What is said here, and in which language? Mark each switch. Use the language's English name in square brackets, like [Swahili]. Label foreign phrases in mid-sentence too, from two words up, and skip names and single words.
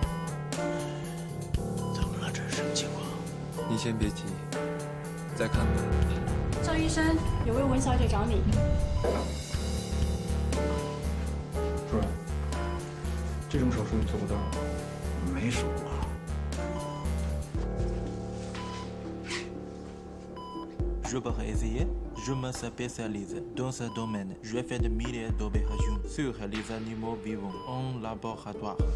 [Chinese] 怎么了？这是什么情况？你先别急，再看看。赵医生，有位文小姐找你。主任，这种手术你做不到。没数过。 [French] Je peux essayer. Je me spécialise dans ce domaine. Je fais des milliers d'opérations sur les animaux vivants en laboratoire.